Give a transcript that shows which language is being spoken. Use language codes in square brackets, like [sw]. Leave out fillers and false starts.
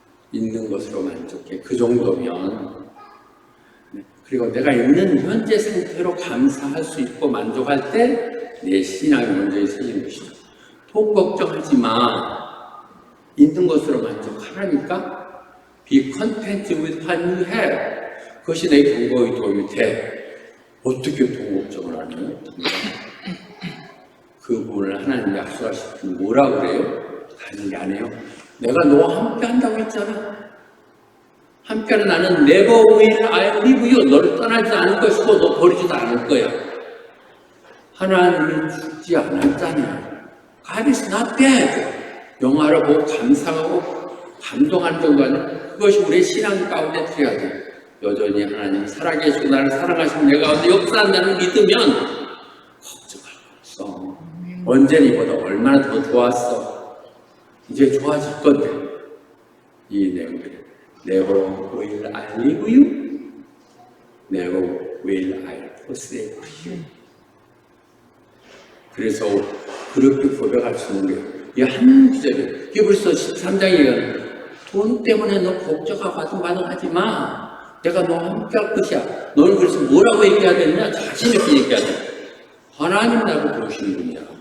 [ko] 있는 것으로 만족해. 그 정도면. 그리고 내가 있는 현재 상태로 감사할 수 있고 만족할 때 내 신앙이 먼저 있어지는 것이죠. 돈 걱정하지 마. 있는 것으로 만족하라니까. [en] Be content with what you have. [ko] 그것이 내 경고에 도움이 돼. 어떻게 돈 걱정을 하니? 그 부분을 하나님 약속하실 때 뭐라 그래요? 다른 게 안 해요. 내가 너와 함께 한다고 했잖아. 함께하는 나는 [en] never will I leave you. [ko] 너를 떠나지 않을 것이고 너 버리지도 않을 거야. 하나님이 죽지 않았잖아요. [en] God is not dead. [ko] 영화를 보고 감상하고 감동하는 정도 아니야. 그것이 우리의 신앙 가운데 들어야 돼. 여전히 하나님 살아계시고 나를 사랑하시고 내 가운데 역사한다는 믿으면 걱정할 거 없어. 언제나 이보다 얼마나 더 좋았어. 이제 좋아질 건데. 이 내용들. [en] Never will I leave you. Never will I forsake you. [ko] 그래서 그렇게 고백할 수 있는 게 이 한 구절이 이게 벌써 13장이에요. 돈 때문에 너 걱정하고 반응하지 마. 내가 너와 함께 할 것이야. 너는 그래서 뭐라고 얘기해야 되느냐? 자신 있게 얘기해야 돼. 하나님 나를 부르시는 분이야.